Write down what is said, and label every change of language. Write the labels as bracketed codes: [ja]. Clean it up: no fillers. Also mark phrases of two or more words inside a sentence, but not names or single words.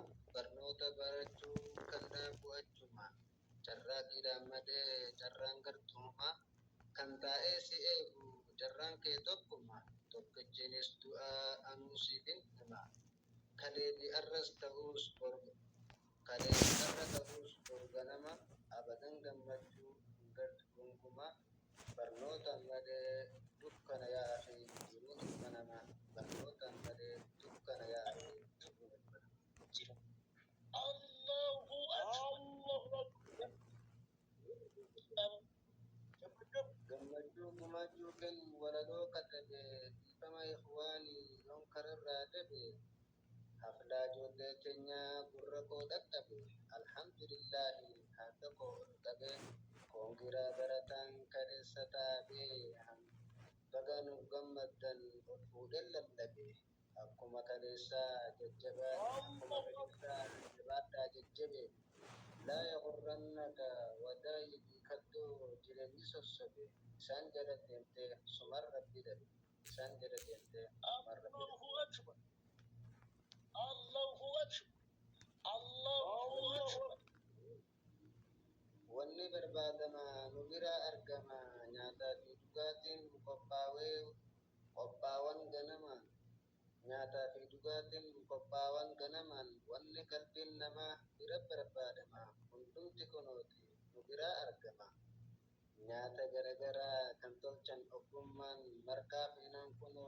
[om] barnoota barachuu kallaa bu'achuma carraaqiidhaan malee carraan gartuuma kan taa'ee si eegu carraan kee tokkuma tokkichiinis du'aa anuu siif hin hima kaleebi arras ta'uus borga kaleebi arra ta'uus borganama abadan gammachuu gonkumaa barnootaan malee dukkana yaa'afi jiruu dukkanama barnootaan malee dukkana yaa'afi jiruu dukkanama. [ar] الله أكبر. [om] gammachuu gumaachuu kennu walaloo kadhabe dhiifama ikhwaanii yoon kararraa dhabe haflaa ijoollee keenyaa gurra koo dhaqqabe alhamdulillaahi haadha koo ol qabe koongiraa barataan kaleessa taabee baga nu gammaddan ol fuudhen lallabe akkuma kaleessaa jajjabaadhaa jajjabe [ar] لا يغرنك [om] wadaayibii kaddoo jireenyi sossobe isaan jala deemtee sumar rabbi dhabe isaan jala deemtee sumar rabbi dhabe. [ar] الله أكبر. الله أكبر. [om] wanni barbaadama nu biraa argama nyaataa fi dhugaatiin qophaawan ganamaan nyaataa fi dhugaatiin qophaawan ganamaan wanni qalbiin namaa bira barbaadama hundumti kunooti nu biraa argama nyaata garagaraa kan tolchan ogummaan marqaa fi naan kunoo